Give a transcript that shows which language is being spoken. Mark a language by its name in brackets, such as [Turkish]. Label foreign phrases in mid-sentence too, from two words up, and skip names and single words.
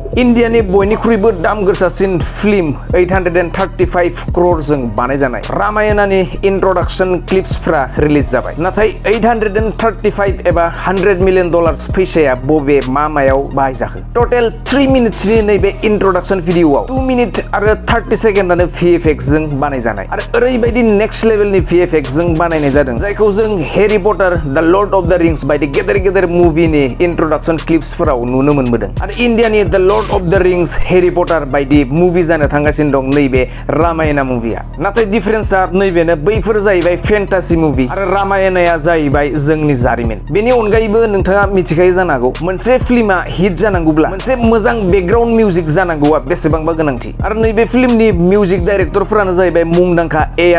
[Bodo] इन्डियानि बयनिख्रुइबो दाम गोसासिन फिल्म 835 crore जों बानायजानाय रामायणानि [English] introduction clipsफ्रा release [Bodo] जाबाय नाथाय 835 एबा $100 million फैसाया बबे मायाव बाहायजाखो टोटल 3 मिनिट्सनि नैबे इंट्रोडक्शन भिडियोआव 2 मिनिट आरो 30 सेकेन्डानो VFX जों बानायजानाय आरो ओरैबायदि [English] next levelनि VFX [Bodo] जों बानायनाय जादों जायखौ जों हैरी पटार द लर्ड ऑफ द रिंग्स बायदि गेदेर मुभिनि [English] introduction clipsफोराव [Bodo] नुनो मोनबोदों आरो इन्डियानि द लर्ड ऑफ द रिंग्स हैरी पटार बायदि मुभि जानो थांगासिनो दं नैबे रामायणा मुभिया नाथाय डिफरेन्सआ नैबेनो बैफोर जाहैबाय [English] fantasy movie [Bodo] आरो रामायणाया जाहैबाय जोंनि जारिमिन बेनि अनगायैबो नोंथाङा मिथिखायो जानो हागौ मोनसे फिल्मा हिट जानांगौब्ला मोनसे मोजां [English] background music [Bodo] जानांगौआ बेसेबांबा गोनांथि आरो नैबे फिल्मनि [English] music directorफोरानो [Bodo] जाहैबाय मुंदांखा A.R.